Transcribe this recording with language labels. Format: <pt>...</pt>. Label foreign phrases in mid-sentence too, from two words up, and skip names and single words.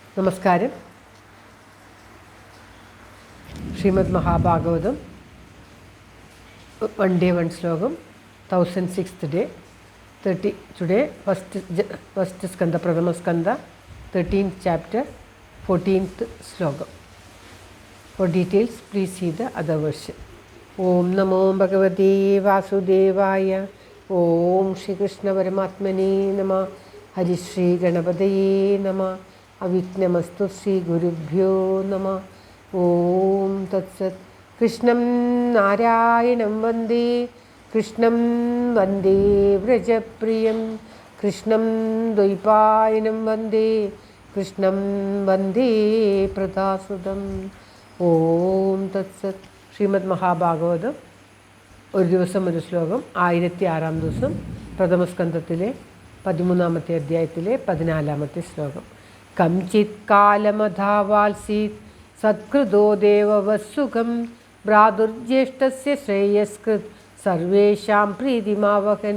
<en>നമസ്കാരം. ശ്രീമദ് മഹാഭാഗവതം 1 day 1 ശ്ലോകം 1006th day 30 today first skanda</en> <ml>പ്രഥമ സ്കന്ധ</ml> <en>13th chapter 14th slokam. For details please see the other version.</en> <sa>ॐ नमो भगवते वासुदेवाय. ॐ श्री कृष्ण परमात्मने नमः. हरि श्री गणपतये नमः. अविघ्नमस्तु श्री गुरुभ्यो नमः. ॐ तत्सत्. कृष्णं नारायणं वन्दे. कृष्णं वन्दे व्रजप्रियम्. कृष्णं द्वैपायनं वन्दे. कृष्णं वन्दे प्रदासुदम्. ॐ तत्सत्.</sa> <ml>ശ്രീമദ് മഹാഭാഗവതം ഒരു ദിവസം ഒരു ശ്ലോകം 1006 ദിവസം പ്രഥമസ്കന്ധത്തിലെ 13ാമത്തെ അധ്യായത്തിലെ 14ാമത്തെ ശ്ലോകം.</ml> <sa>കംചിത് കാലമധാവാൽസീത് സത്കൃതോ ദേവവസുഖം ഭ്രാതുർജ്യേഷ്ഠസ്യ ശ്രേയസ്കൃത് സർവേഷാം പ്രീതിമാവഹൻ.</sa>